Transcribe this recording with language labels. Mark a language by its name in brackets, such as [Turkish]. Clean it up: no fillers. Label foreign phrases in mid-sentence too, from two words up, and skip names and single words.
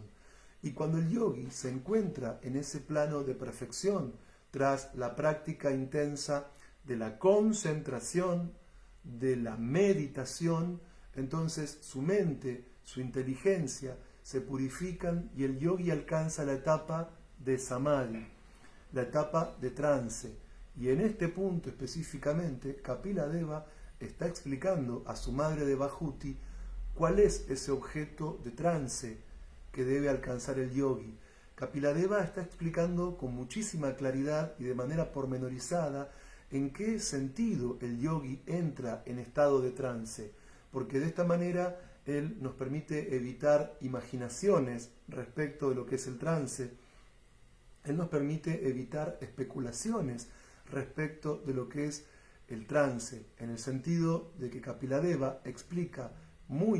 [Spanish] Y cuando el yogi se encuentra en ese plano de perfección, tras la práctica intensa de la concentración, de la meditación, entonces su mente, su inteligencia se purifican y el yogi alcanza la etapa de samadhi, la etapa de trance. Y en este punto específicamente, Kapila-deva está explicando a su madre Devahuti cuál es ese objeto de trance que debe alcanzar el yogi. Kapila-deva está explicando con muchísima claridad y de manera pormenorizada en qué sentido el yogi entra en estado de trance, porque de esta manera él nos permite evitar imaginaciones respecto de lo que es el trance, él nos permite evitar especulaciones respecto de lo que es el trance, en el sentido de que Kapila-deva explica muy